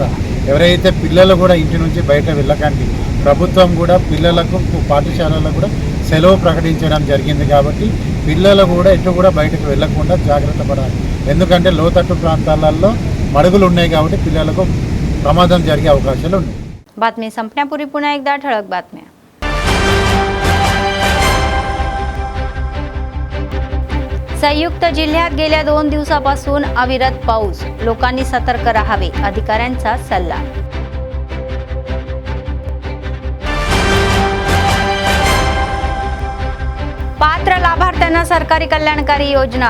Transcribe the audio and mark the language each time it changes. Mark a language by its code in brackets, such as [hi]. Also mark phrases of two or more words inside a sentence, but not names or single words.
[te] ఎవరైతే పిల్లలు కూడా ఇంటి నుంచి బయట వెళ్ళకండి. ప్రభుత్వం కూడా పిల్లలకు పాఠశాలలో కూడా సెలవు ప్రకటించడం జరిగింది. కాబట్టి పిల్లలు కూడా ఎటు కూడా బయటకు వెళ్ళకుండా జాగ్రత్త పడాలి. ఎందుకంటే లోతట్టు ప్రాంతాలలో మడుగులు ఉన్నాయి కాబట్టి పిల్లలకు ప్రమాదం జరిగే అవకాశాలు ఉన్నాయి. [mr] बातमी संपण्यापूर्वी पुन्हा एकदा ठळक बातम्या. संयुक्त जिल्ह्यात गेल्या 2 दिवसापासून अविरत पाऊस. लोकांनी सतर्क राहावे, अधिकाऱ्यांचा सल्ला. पात्र लाभार्थ्यांना सरकारी कल्याणकारी योजना.